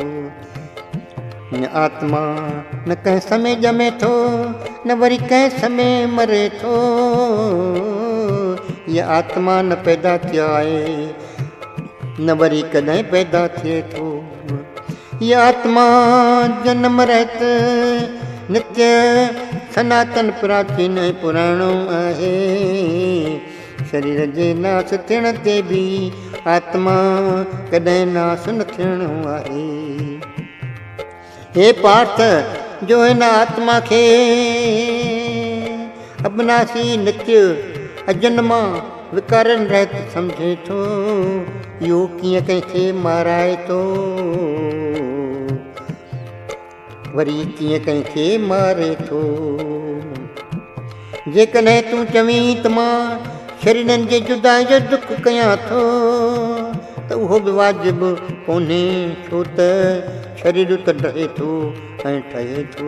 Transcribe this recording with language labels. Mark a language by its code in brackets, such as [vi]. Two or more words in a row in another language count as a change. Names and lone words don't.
[sd] आत्मा न कंहिं समय ॼमे थो न वरी कंहिं समय मरे थो, हीअ आत्मा न पैदा थिया आहे न वरी कॾहिं पैदा थिए थो। हीअ आत्मा जनम रहत नित्य सनातन प्राचीन ऐं पुराणो आहे। शरीर जे नास थियण ते बि आत्मा कॾहिं नास न थियणो आहे। हे पार्थ, जो हिन आत्मा खे अबनासी नित्य अजन्मा विकारन रहत सम्झे थो, इहो कीअं कंहिंखे माराए थो वरी कीअं कंहिंखे मारे थो। जेकॾहिं तूं चवीं त मां शरीरनि जे जुदाई जो दुख कयां थो, त उहो बि वाजिबु कोन्हे, छो त शरीर त ढहे थो ऐं ठहे थो।